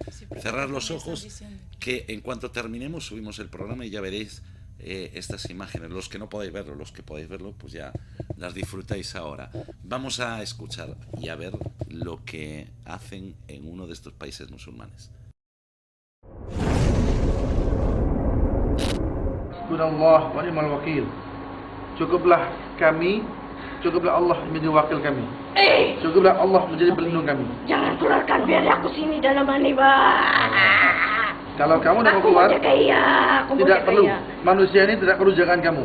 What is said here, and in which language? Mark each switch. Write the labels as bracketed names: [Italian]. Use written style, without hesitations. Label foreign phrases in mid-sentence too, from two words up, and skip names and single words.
[Spanish] Sí, cerrar los ojos, que en cuanto terminemos subimos el programa y ya veréis estas imágenes. Los que no podéis verlo, los que podéis verlo, pues ya las disfrutáis ahora. Vamos a escuchar y a ver lo que hacen en uno de estos países musulmanes. [Malay] Cukuplah kami Cukuplah Allah menjadi wakil kami. Cukuplah Allah menjadi pelindung kami. Jangan keluarkan biar aku sini dalam ini, Bang. Kalau kamu nak keluar, tidak perlu. Manusia ini tidak perlu jagaan kamu.